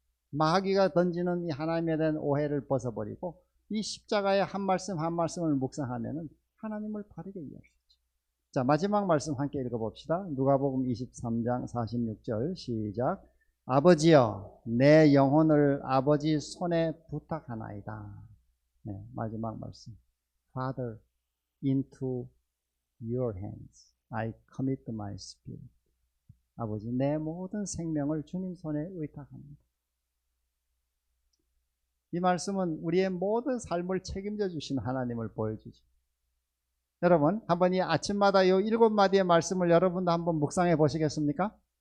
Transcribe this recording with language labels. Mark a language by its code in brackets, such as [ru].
[ko] 마귀가 던지는 이 하나님에 대한 오해를 벗어버리고 이 십자가의 한 말씀 한 말씀을 묵상하면 하나님을 바르게 이해할 수 있죠. 자, 마지막 말씀 함께 읽어봅시다. 누가복음 23장 46절 시작. 아버지여 내 영혼을 아버지 손에 부탁하나이다. 네, 마지막 말씀. [en] Father, into your hands I commit my spirit. [ko] 아버지 내 모든 생명을 주님 손에 의탁합니다. 이 말씀은 우리의 모든 삶을 책임져 주신 하나님을 보여주죠. 여러분 한번 이 아침마다 이 7마디의 말씀을 여러분도 한번 묵상해 보시겠습니까?